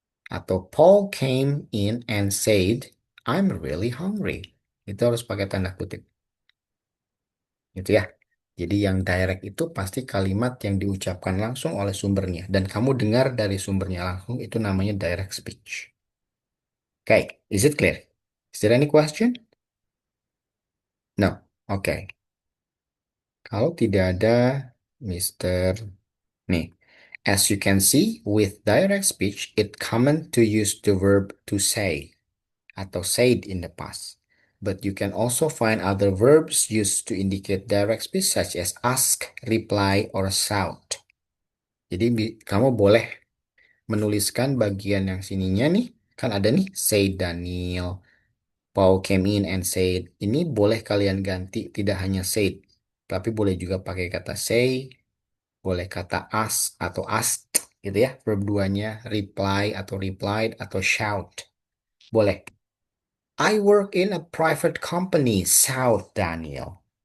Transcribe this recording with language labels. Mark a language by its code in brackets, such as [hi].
[id] Atau [en] Paul came in and said, I'm really hungry. [id] Itu harus pakai tanda kutip. Gitu ya. Jadi yang direct itu pasti kalimat yang diucapkan langsung oleh sumbernya. Dan kamu dengar dari sumbernya langsung, itu namanya direct speech. [en] Okay, is it clear? Is there any question? No. Okay. [id] Kalau tidak ada Mister. Nih, [en] as you can see, with direct speech, it common to use the verb to say atau said in the past. But you can also find other verbs used to indicate direct speech such as ask, reply, or shout. [id] Jadi kamu boleh menuliskan bagian yang sininya nih. Kan ada nih, say Daniel, [en] Paul came in and said. [id] Ini boleh kalian ganti, tidak hanya said. Tapi boleh juga pakai kata say, boleh kata ask atau asked gitu ya. Verb duanya reply atau replied atau shout. Boleh. [en] I work in a private company, shout Daniel.